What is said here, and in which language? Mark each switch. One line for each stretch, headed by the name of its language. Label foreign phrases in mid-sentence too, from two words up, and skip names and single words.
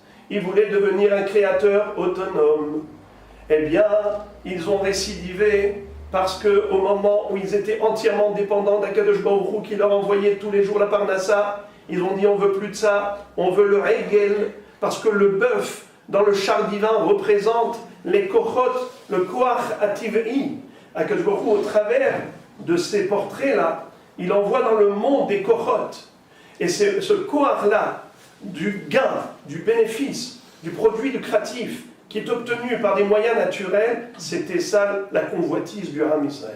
French: Il voulait devenir un créateur autonome. Eh bien, ils ont récidivé parce qu'au moment où ils étaient entièrement dépendants d'
Hebrew: הקדוש ברוך הוא
French: qui leur envoyait tous les jours la parnassa, ils ont dit on ne veut plus de ça, on veut le regel, parce que le bœuf dans le char divin représente les kochot, le
Hebrew: כח הטבעי. הקדוש ברוך הוא,
French: au travers de ces portraits-là, il envoie dans le monde des kochot. Et c'est ce koach-là, du gain, du bénéfice, du produit lucratif, qui est obtenu par des moyens naturels, c'était ça la convoitise du
Hebrew: עם ישראל.